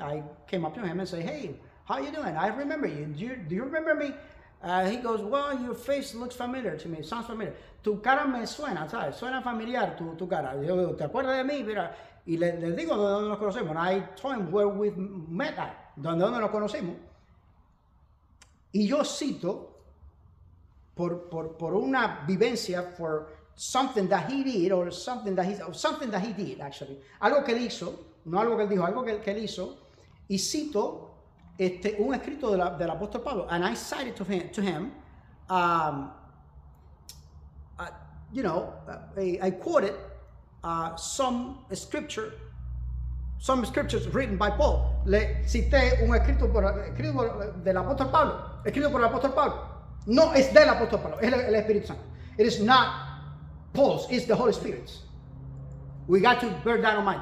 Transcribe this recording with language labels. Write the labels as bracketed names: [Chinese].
[English] I came up to him and say, hey, how you doing? I remember you. Do you remember me? He goes, well, your face looks familiar to me. [Spanish] It sounds familiar. Tu cara me suena, ¿sabes? Suena familiar tu cara. Yo digo, ¿te acuerdas de mí? Mira, y le digo de dónde nos conocemos. [English] And I told him where we met at. [Spanish] Donde nos conocimos. Y yo cito, por una vivencia, for something that he did, or something that he did, actually. Algo que él hizo, no algo que él dijo, algo que él hizo. Y cito un escrito del apóstol Pablo, and I cited to him, I quoted some scripture [English] some scriptures written by Paul. [Spanish] Le cité un escrito del apóstol Pablo, escrito por el apóstol Pablo. No es del apóstol Pablo, es el Espíritu Santo. [English] It is not Paul's, it's the Holy Spirit's. We got to bear that in mind.